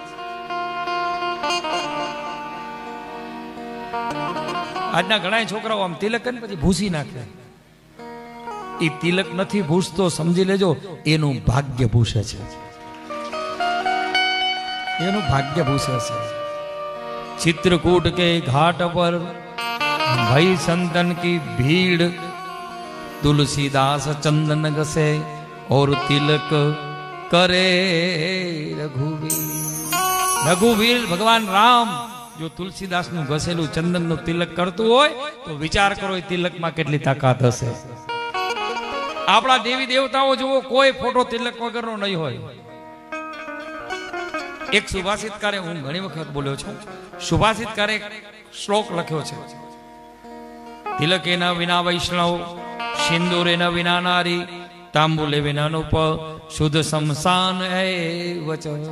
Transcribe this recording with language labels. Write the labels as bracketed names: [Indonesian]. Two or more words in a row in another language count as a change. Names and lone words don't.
[Gujarati] આજના ઘણા છોકરાઓ આમ તિલક કરીને પછી ભૂસી નાખે. એ તિલક નથી ભૂસતો, સમજી લેજો એનું ભાગ્ય ભૂસે છે, એનું ભાગ્ય ભૂસે છે. [Hindi] चित्रकूट के घाट पर भई संतन की भीड़, तुलसीदास चंदन घसे और तिलक करे रघुवीर. [Gujarati] रघुवीर भगवान राम जो तुलसीदास નું ઘસેલું ચંદન નું તિલક કરતું હોય તો વિચાર કરો એ તિલક માં કેટલી તાકાત હશે. આપણા દેવી દેવતાઓ જુઓ, કોઈ ફોટો તિલક વગરનો નહીં હોય. એક સુભાષિતકારે, હું ઘણી વખત બોલ્યો છું, સુભાષિતકારે એક શ્લોક લખ્યો છે, [Sanskrit] तिलकेना विना वैष्णव, सिंदूरेना विना नारी, तांबुले विना नृप, शुद्ध शमशान एवच.